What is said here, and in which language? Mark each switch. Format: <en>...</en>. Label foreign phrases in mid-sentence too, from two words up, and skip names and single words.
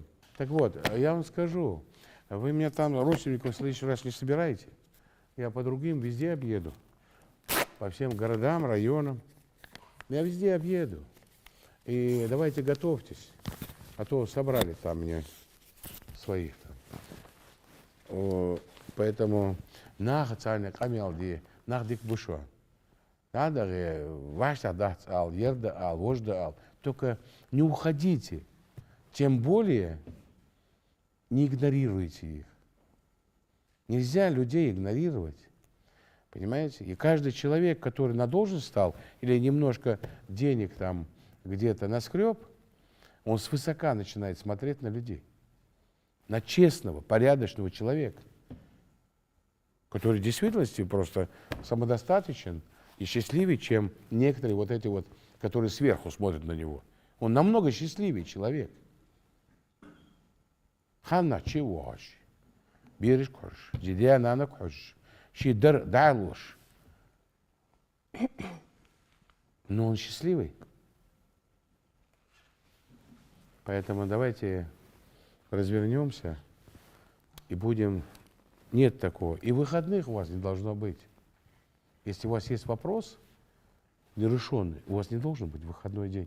<ru>Так вот, я вам скажу, вы меня там родственников в следующий раз не собираете? Я по другим везде объеду. По всем городам, районам. Я везде объеду. И давайте готовьтесь. А то собрали там мне своих. Поэтому</ru> <ce>нах цальник амелди, нах дик бушо. Надо ваш адат ал, ерда ал, вожда ал.</ce> <ru>Только не уходите. Тем более не игнорируйте их. Нельзя людей игнорировать. Понимаете? И каждый человек, который на должность стал, или немножко денег там где-то наскреб, он свысока начинает смотреть на людей. На честного, порядочного человека, который в действительности просто самодостаточен и счастливее, чем некоторые вот эти вот, которые сверху смотрят на него. Он намного счастливее человек.</ru> <ce>Ханна чевош, берешь кош, дидя нана кош, щидр дайлуш.</ce> <ru>Но он счастливый. Поэтому давайте развернемся и будем... Нет такого. И выходных у вас не должно быть. Если у вас есть вопрос нерешенный, у вас не должен быть выходной день.</ru>